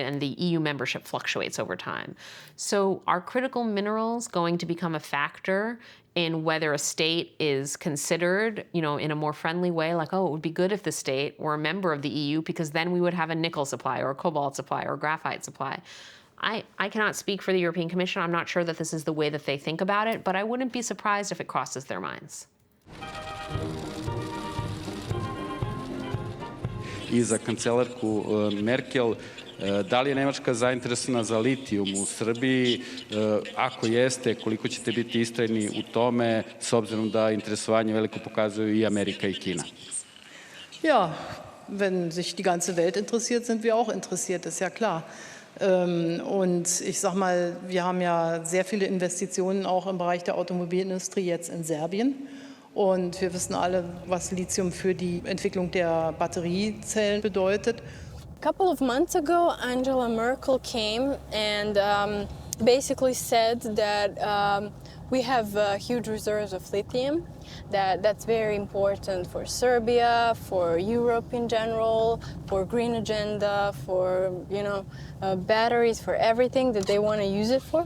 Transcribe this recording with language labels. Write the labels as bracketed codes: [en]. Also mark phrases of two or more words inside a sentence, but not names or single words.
[en] And the EU membership fluctuates over time. So are critical minerals going to become a factor in whether a state is considered, in a more friendly way, like, oh, it would be good if the state were a member of the EU because then we would have a nickel supply or a cobalt supply or a graphite supply. I cannot speak for the European Commission. I'm not sure that this is the way that they think about it, but I wouldn't be surprised if it crosses their minds. [sr] I za kancelarku Merkel, da li je Nemačka zainteresovana za litijum u Srbiji? Ako jeste, koliko ćete biti istrajni u tome, s obzirom da interesovanje veliko pokazuju i Amerika i Kina? [de] Ja, wenn sich die ganze Welt interessiert, sind wir auch interessiert, ist ja klar. Und ich sag mal, wir haben ja sehr viele Investitionen auch im Bereich der Automobilindustrie jetzt in Serbien. Und wir wissen alle, was Lithium für die Entwicklung der Batteriezellen bedeutet. [en] A couple of months ago, Angela Merkel came and basically said that we have huge reserves of lithium. That's very important for Serbia, for Europe in general, for green agenda, for batteries, for everything that they want to use it for.